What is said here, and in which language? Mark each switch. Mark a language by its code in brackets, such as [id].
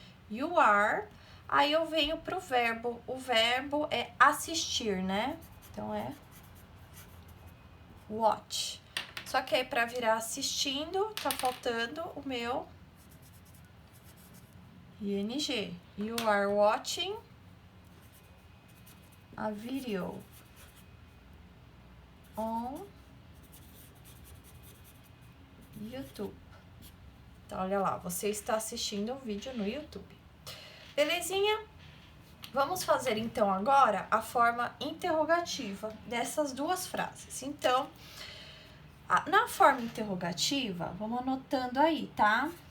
[en] You are. [pt] Aí eu venho pro verbo. O verbo é assistir, né? Então é watch. Só que aí pra virar assistindo, tá faltando o meu ing. [en] You are watching a video on YouTube. [pt] Então, olha lá, você está assistindo um vídeo no YouTube. Belezinha? Vamos fazer, então, agora a forma interrogativa dessas duas frases. Então, na forma interrogativa, vamos anotando aí, tá?